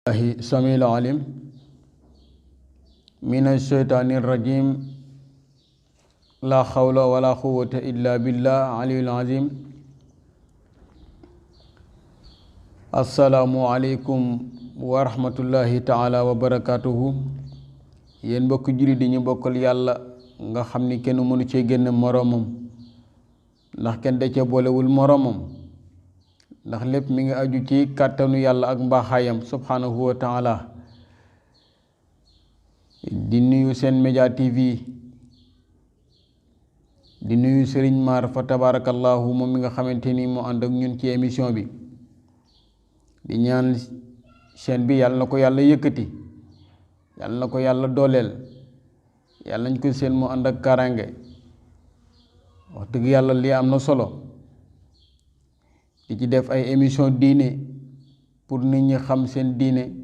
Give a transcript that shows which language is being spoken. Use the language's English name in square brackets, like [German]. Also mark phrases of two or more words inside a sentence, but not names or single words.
[Arabic] الله السميع العليم من الشيطان الرجيم لا حول ولا قوة إلا بالله العلي العظيم السلام عليكم ورحمة الله تعالى وبركاته [Wolof] yéen mbokk jullit yi ñu bokkal yàlla nga xam ni kenn mënu cee génn moroomam ndax kenn da cee boolewul moroomam ndax lépp mi ngi aju ci kàttanu yàlla ak mbaaxaayam [Arabic] سبحانه وتعالى [Wolof] di nuyu Sen Média TV di nuyu Serigne Mar fa tabarakallahu moom mi nga xamante ni mu ànd ak ñun ci émission bi di ñaan chaîne bi yàlla na ko yàlla yëkkati yàlla na ko yàlla dooleel yàlla nañ ko seen mu ànd ak karange wax dëgg yàlla lii am na solo di ci def ay émission diine pour nit ñi xam seen diine